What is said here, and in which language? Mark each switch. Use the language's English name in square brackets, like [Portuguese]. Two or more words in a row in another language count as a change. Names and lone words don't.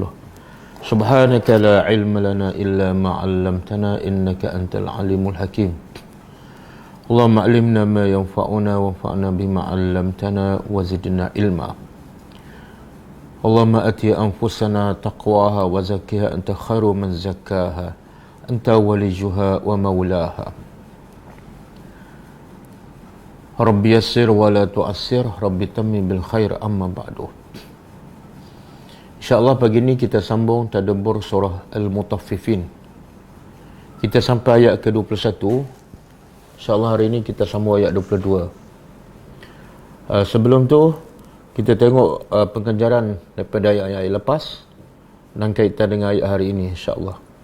[Arabic] سبحانك لا علم لنا إلا ما علمتنا إنك أنت العليم الحكيم. اللهم علمنا ما ينفعنا وانفعنا بما علمتنا وزدنا علما. اللهم آت أنفسنا تقواها وزكها أنت خير من زكاها أنت وليها ومولاها. رب يسر ولا تعسر رب تمم بالخير أما بعد. [Malay] InsyaAllah pagi ini kita sambung tadabbur surah Al-Mutaffifin. Kita sampai ayat ke-21. InsyaAllah hari ini kita sambung ayat 22. Sebelum tu kita tengok pengejaran daripada ayat-ayat lepas dan kaitan dengan ayat hari ini, insyaAllah.